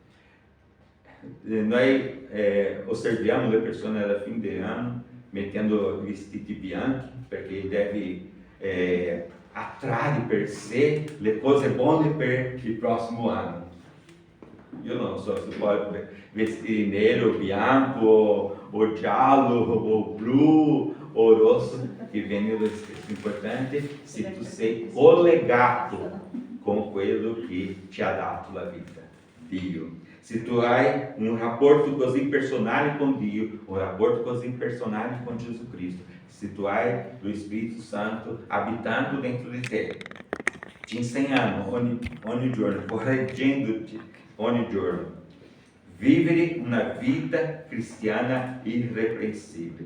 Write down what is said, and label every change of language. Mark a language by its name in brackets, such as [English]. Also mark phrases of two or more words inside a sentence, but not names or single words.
[Italian] Noi osserviamo le persone alla fine dell'anno mettendo vestiti bianchi perché deve attrarre per sé le cose buone per il prossimo anno. Io non so se [Portuguese] pode vestir [Italian] nero, bianco, ou giallo, ou blu, ou rosso, che vengono importante se tu sei collegato con quello che ti ha dato la vita, Dio. Se tu hai un rapporto così personale con Dio, un rapporto così personale con Gesù Cristo, se tu hai lo Spirito Santo abitando dentro di te, ti insegnando ogni giorno, correggendo-te ogni giorno, vivere una vita cristiana irrepreensível.